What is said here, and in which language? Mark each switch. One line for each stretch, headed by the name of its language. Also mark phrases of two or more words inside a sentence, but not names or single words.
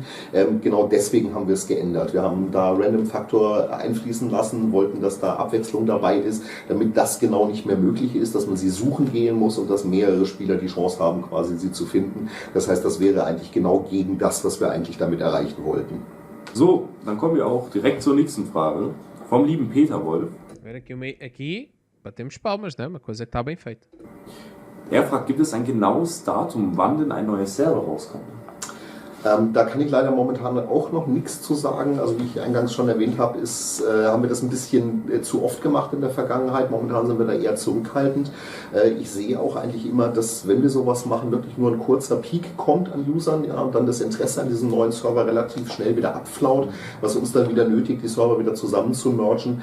German: Genau deswegen haben wir es geändert. Wir haben da Random-Faktor einfließen lassen, wollten, dass da Abwechslung dabei ist, damit das genau nicht mehr möglich ist, dass man sie suchen gehen muss und dass mehrere Spieler die Chance haben, quasi sie zu finden. Das heißt, das wäre eigentlich genau gegen das, was wir eigentlich damit erreichen wollten. So, dann kommen wir auch direkt zur nächsten Frage. Vom lieben Peter Wolf.
Portuguese: Aqui batemos palmas, né? Uma coisa que está bem feita.
German: Er fragt, gibt es ein genaues Datum, wann denn ein neues Server rauskommt? Da kann ich leider momentan auch noch nichts zu sagen. Also wie ich eingangs schon erwähnt habe, haben wir das ein bisschen zu oft gemacht in der Vergangenheit. Momentan sind wir da eher zurückhaltend. Ich sehe auch eigentlich immer, dass wenn wir sowas machen, wirklich nur ein kurzer Peak kommt an Usern, ja, und dann das Interesse an diesem neuen Server relativ schnell wieder abflaut, was uns dann wieder nötigt, die Server wieder zusammen zu mergen.